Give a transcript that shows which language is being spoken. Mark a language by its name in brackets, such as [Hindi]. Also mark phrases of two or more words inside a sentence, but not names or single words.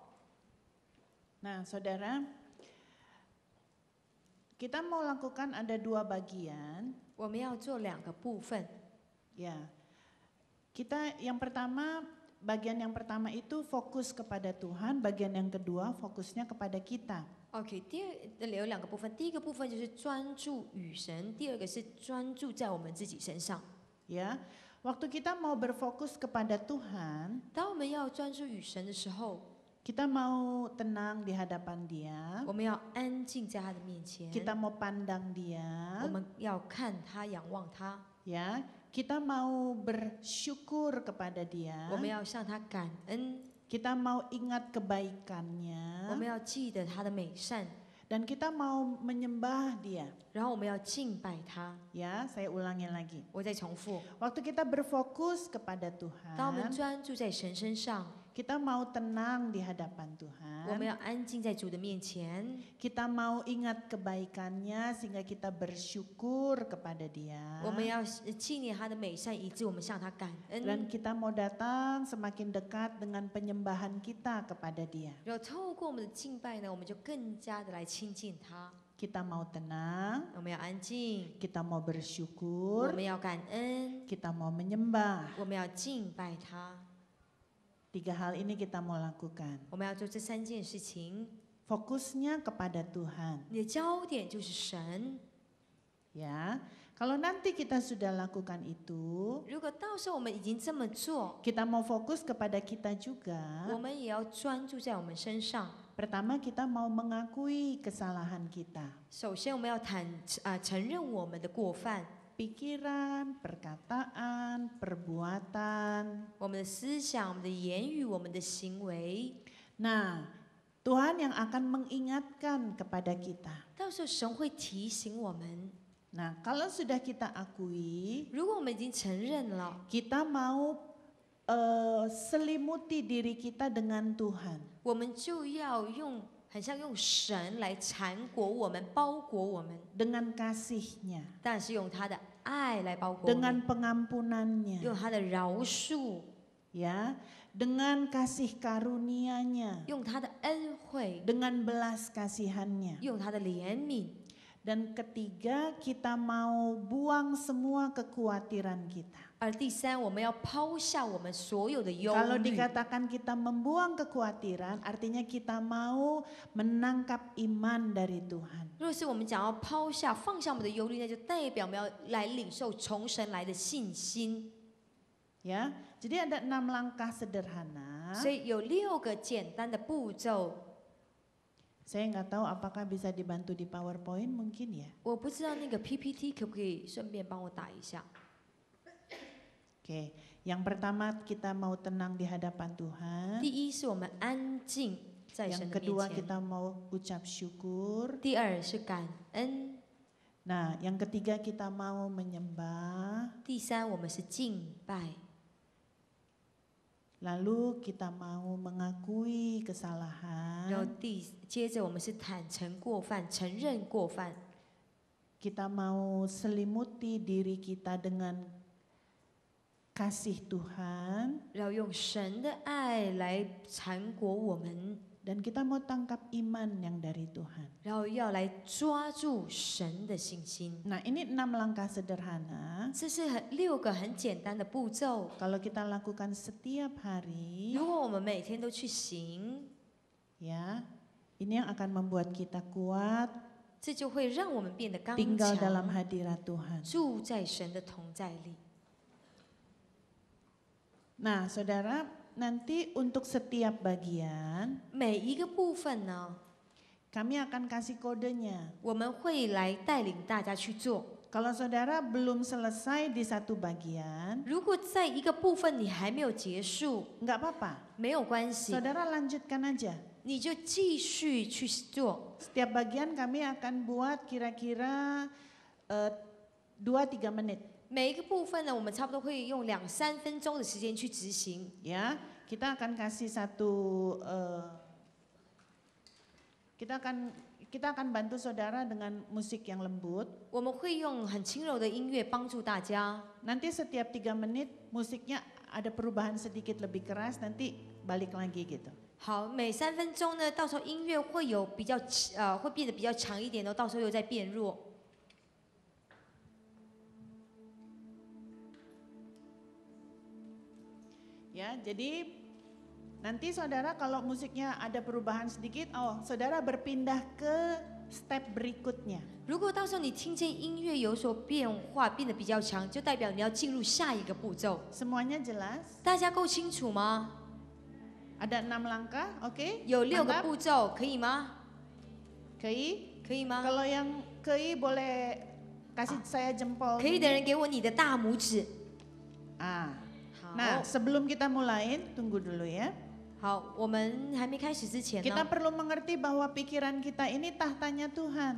[Indonesian] Nah saudara, kita mau lakukan ada 2 bagian. [Chinese] 我们要做2个部分。 [Indonesian] Ya, kita bagian yang pertama itu fokus kepada Tuhan, bagian yang kedua fokusnya kepada kita. [Chinese] OK， 有2个部分，第一个部分就是专注与神，第二个是专注在我们自己身上。 [Indonesian] Ya, waktu kita mau berfokus kepada Tuhan, [Chinese] 当我们要专注与神的时候， [Indonesian] kita mau tenang di hadapan Dia, [Chinese] 我们要安静在他的面前， [Indonesian] kita mau pandang Dia, [Chinese] 我们要看他、仰望他， [Indonesian] ya, kita mau bersyukur kepada Dia, [Chinese] 我们要向他感恩， [Indonesian] kita mau ingat [Chinese] 我 [Indonesian] kebaikannya, [Chinese] 们要记得他的美善， [Indonesian] dan kita mau menyembah Dia. [Chinese] 然后我们要敬拜他。 [Indonesian] Ya, saya ulangi lagi. [Chinese] 我再重复， [Indonesian] Waktu kita berfokus kepada [Chinese] 当我们 [Indonesian] Tuhan, [Chinese] 专注在神身上， [Indonesian] kita mau tenang di hadapan [Chinese] 我们 [Indonesian] Tuhan, [Chinese] 要安静在主的面前， [Indonesian] kita mau ingat kebaikannya sehingga kita bersyukur kepada Dia. [Chinese] 我们要纪念他的美善，以致我们向他感 [Indonesian] Dan [Chinese] 恩。 [Indonesian] kita mau datang semakin dekat dengan penyembahan kita kepada Dia. [Chinese] 然后透过我们的敬拜呢，我们就更加的来亲近他。 [Indonesian] Kita mau tenang, [Chinese] 我们要安静， [Indonesian] kita mau [Chinese] 我 [Indonesian] bersyukur, [Chinese] 们要感恩， [Indonesian] kita mau menyembah. [Chinese] 我们要敬拜他。 [Indonesian] 3 hal ini kita mau lakukan. [Chinese] 我们要做这3件事情， [Indonesian] Fokusnya kepada Tuhan. [Chinese] 你的焦点就是神。 [Indonesian] Ya, kalau nanti kita sudah lakukan itu, [Chinese] 如果到时候我们已经这么做， [Indonesian] kita mau fokus kepada kita juga. [Chinese] 我们也要专注在我们身上。 [Indonesian] Pertama kita mau mengakui kesalahan kita. [Chinese] 首先，我们要承认我们的过犯， [Indonesian] Pikiran, perkataan, perbuatan. [Chinese] 我们的思想、我们的言语、我们的行为。 [Indonesian] Nah, Tuhan yang akan mengingatkan kepada kita. [Chinese] 到时候神会提醒我们。 [Indonesian] Nah, kalau sudah kita akui, [Chinese] 如果我们已经承认了， [Indonesian] kita mau selimuti diri kita dengan Tuhan. [Chinese] 我们就要很像用神来缠裹我们、包裹我们， [Indonesian] Dengan kasih-Nya, [Chinese] 但是用他的爱来包裹我们， [Indonesian] dengan pengampunan-Nya, [Chinese] 用他的饶恕， [Indonesian] ya, dengan kasih karunia-Nya, [Chinese] 用他的恩惠， [Indonesian] dengan belas kasihan-Nya. [Chinese] 用他的怜悯。 [Indonesian] Dan ketiga, kita mau buang semua kekhawatiran kita. [Chinese] 而第3，我们要抛下我们所有的忧 [Indonesian] Kalau [Chinese] 虑。 [Indonesian] dikatakan kita membuang kekhawatiran, artinya kita mau menangkap iman dari Tuhan. [Chinese] 若是我们讲要抛下、放下我们的忧虑，那就代表我们要来领受从神来的信心。 [Indonesian] Ya, jadi ada 6 langkah sederhana. [Chinese] 所以有6个简单的步骤。 [Indonesian] Saya nggak tahu apakah bisa dibantu di PowerPoint, mungkin ya. [Chinese] 我不知道那个 PPT 可不可以顺便帮我打一下。 [Indonesian] Oke, yang pertama kita mau tenang di hadapan Tuhan. [Chinese] 第一是我们安静在神 [Indonesian] Yang [Chinese] 的 [Indonesian] kedua [Chinese] 面前， [Indonesian] kita mau ucap syukur. [Chinese] 第2是感恩， [Indonesian] Nah, yang ketiga kita mau menyembah. [Chinese] 第3我们是敬拜。 [Indonesian] Lalu kita mau mengakui [Chinese] 然后 [Indonesian] kesalahan, [Chinese] 接着我们是坦诚过犯，承认过犯， [Indonesian] kita mau selimuti diri kita dengan kasih Tuhan, [Chinese] 然后用神的爱来缠裹我们， [Indonesian] dan kita mau tangkap iman yang dari Tuhan. [Chinese] 然后要来抓住神的信心。 [Indonesian] Nah, ini 6 langkah sederhana. [Chinese] 这是6个很简单的步骤， [Indonesian] Kalau kita lakukan setiap hari, [Chinese] 如果我们每天都去行， [Indonesian] ya, ini yang akan membuat kita kuat, [Chinese] 这就会让我们变得刚 [Indonesian] tinggal [Chinese] 强， [Indonesian] dalam hadirat Tuhan. [Chinese] 住在神的同在里。 [Indonesian] Nah, saudara, nanti untuk setiap bagian [Chinese] 每一个部分呢， [Indonesian] kami akan kasih kodenya. [Chinese] 我们会来带领大家去做。 [Indonesian] Kalau saudara belum selesai di satu bagian, [Chinese] 如果在一个部分你还没有结束， [Indonesian] nggak apa-apa. [Chinese] 没有关系， [Indonesian] Saudara lanjutkan aja. [Chinese] 你就继续去做。 [Indonesian] Setiap bagian kami akan buat kira-kira 2-3 menit. [Chinese] 每一个部分呢，我们差不多会用2-3分钟的时间去执行。 [Indonesian] Ya, kita akan kasih satu, kita akan bantu saudara dengan musik yang lembut. [Chinese] 我们会用很轻柔的音乐帮助大家。 [Indonesian] Nanti setiap 3 menit musiknya ada perubahan sedikit lebih keras, nanti balik lagi gitu. [Chinese] 好，每3分钟呢，到时候音乐会有比较会变得比较强一点哦，到时候又在变弱。 [Indonesian] Ya, jadi nanti saudara kalau musiknya ada perubahan sedikit, saudara berpindah ke step berikutnya. [Chinese] 如果到时候你听见音乐有所变化，变得比较强，就代表你要进入下一个步骤。 [Indonesian] Semuanya jelas? [Chinese] 大家够清楚吗？ [Indonesian] Ada 6 langkah, oke? [Chinese] 有6个 [Indonesian] Mantap? [Chinese] 步骤，可以吗？ [Indonesian] Kei? [Chinese] 可以吗？ [Indonesian] Kalau yang kei boleh kasih saya jempol. [Chinese] 可以的 [Indonesian] gini. [Chinese] 人给我你的大拇指。 Ah. 好， [Indonesian] Nah, sebelum kita mulai, tunggu dulu ya. [Chinese] 好，我们还没开始之前 [Indonesian] Kita [Chinese] 呢， [Indonesian] perlu mengerti bahwa pikiran kita ini tahtanya Tuhan.